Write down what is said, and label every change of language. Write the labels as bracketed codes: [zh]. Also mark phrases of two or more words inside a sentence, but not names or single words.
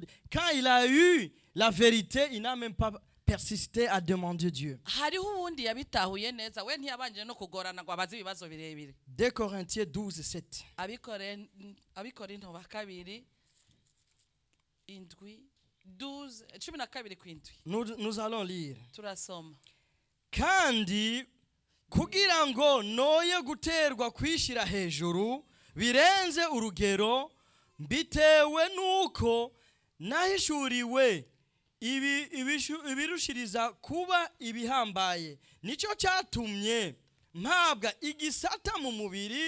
[fr] Quand il a eu la vérité, il n'a même pas persisté à demander Dieu. 2 Corinthiens 12, 7. Nous allons lire. [rn] Kandi kugira ngo noye guterwa kwishira hejuru birenze urugero mbitewe nuko nahishuriwe ibirushiriza kuba ibihambaye nicyo cyatumye mpabwa igisata mu mubiri